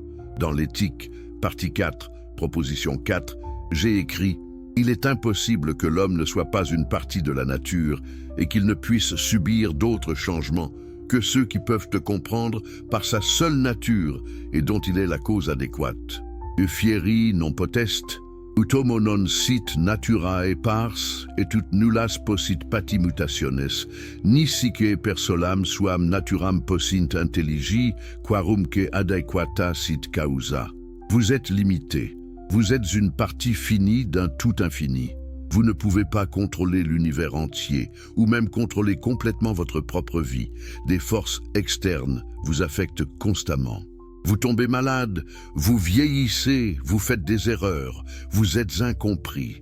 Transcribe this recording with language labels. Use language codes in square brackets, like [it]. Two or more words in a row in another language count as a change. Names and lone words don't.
[fr] Dans l'éthique, partie 4, proposition 4, j'ai écrit « Il est impossible que l'homme ne soit pas une partie de la nature et qu'il ne puisse subir d'autres changements que ceux qui peuvent te comprendre par sa seule nature et dont il est la cause adéquate. [la] » fieri non potest, ut homo non sit naturae pars, et ut nullas possit pati mutationes, nisique per solam suam naturam possint intelligi, quarumque adequata sit causa. [fr] Vous êtes limité. Vous êtes une partie finie d'un tout infini. Vous ne pouvez pas contrôler l'univers entier, ou même contrôler complètement votre propre vie. Des forces externes vous affectent constamment. Vous tombez malade, vous vieillissez, vous faites des erreurs, vous êtes incompris.